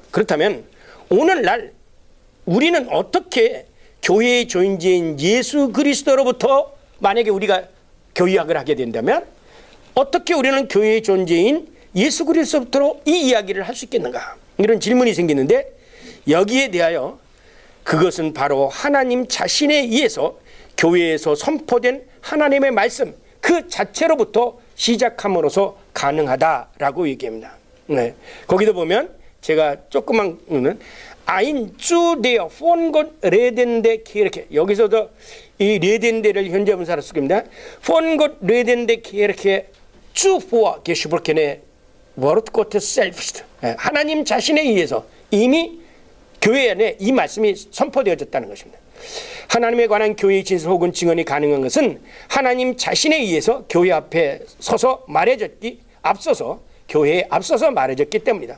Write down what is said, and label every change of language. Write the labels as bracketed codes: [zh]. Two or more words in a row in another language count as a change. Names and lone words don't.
[ko] 그렇다면 오늘날 우리는 어떻게 교회의 존재인 예수 그리스도로부터 만약에 우리가 교회학을 하게 된다면 어떻게 우리는 교회의 존재인 예수 그리스도로부터 이 이야기를 할 수 있겠는가 이런 질문이 생기는데 여기에 대하여 그것은 바로 하나님 자신에 의해서 교회에서 선포된 하나님의 말씀 그 자체로부터 시작함으로써 가능하다라고 얘기합니다. 네. 거기도 보면 제가 조그만 [de] ein zu der von Gott redende Kirche. [ko] 여기서도 이 redend를 현재분사로 쓰입니다. [de] von Gott redende Kirche zuvor gesprochene Wort Gottes selbst. [ko] 하나님 자신에 의해서 이미 교회 안에 이 말씀이 선포되어졌다는 것입니다. 하나님에 관한 교회의 진술 혹은 증언이 가능한 것은 하나님 자신에 의해서 교회 앞에 서서 말해졌기 앞서서 교회에 앞서서 말해졌기 때문이다.